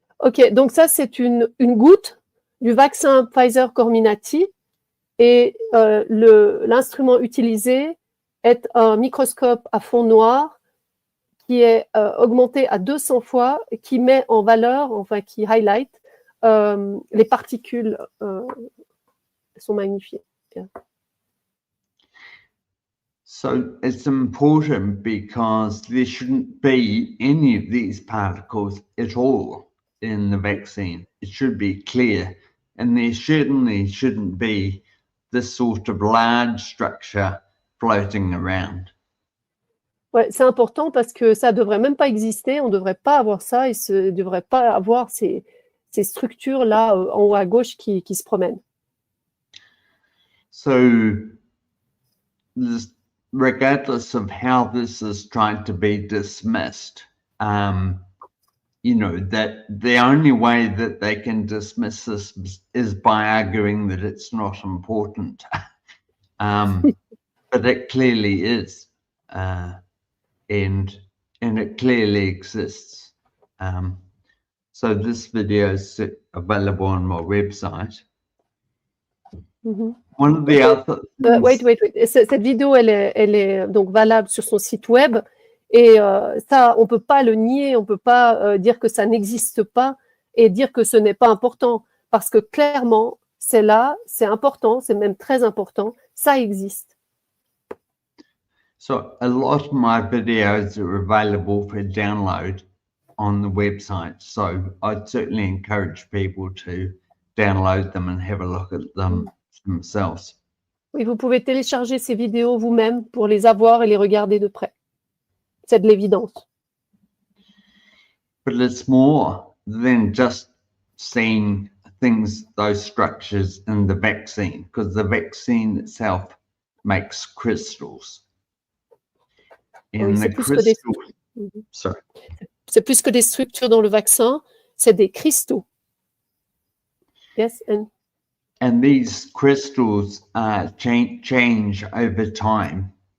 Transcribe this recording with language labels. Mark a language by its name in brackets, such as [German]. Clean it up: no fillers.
[French] Ok, donc ça c'est une goutte du vaccin Pfizer Comirnaty et l'instrument utilisé est un microscope à fond noir qui est augmenté à 200 fois, qui met en valeur, enfin qui highlight les particules sont magnifiées. Yeah. [English] So it's important because there shouldn't be any of these particles at all in the vaccine. It should be clear, and there certainly shouldn't be this sort of large structure floating around. [French] Ouais, c'est important parce que ça devrait même pas exister, on devrait pas avoir ça, et ne devrait pas avoir ces structures là en haut à gauche qui se promènent. [English] So regardless of how this is trying to be dismissed, you know, that the only way that they can dismiss this is by arguing that it's not important. But it clearly is, and it clearly exists. So this video is available on my website. Mm-hmm. One of the other wait. [French] Cette vidéo, elle est donc valable sur son site web, et ça, on peut pas le nier, on peut pas dire que ça n'existe pas et dire que ce n'est pas important, parce que clairement, c'est là, c'est important, c'est même très important, ça existe. [English] So a lot of my videos are available for download on the website. So I'd certainly encourage people to download them and have a look at them themselves. [French] Oui, vous pouvez télécharger ces vidéos vous-même pour les avoir et les regarder de près. C'est de l'évidence. [English] But it's more than just seeing things, those structures in the vaccine, because the vaccine itself makes crystals. [French] Oui, c'est plus que des... [English] Sorry. [French] C'est plus que des structures dans le vaccin, c'est des cristaux. Yes, [English] and these crystals change over time.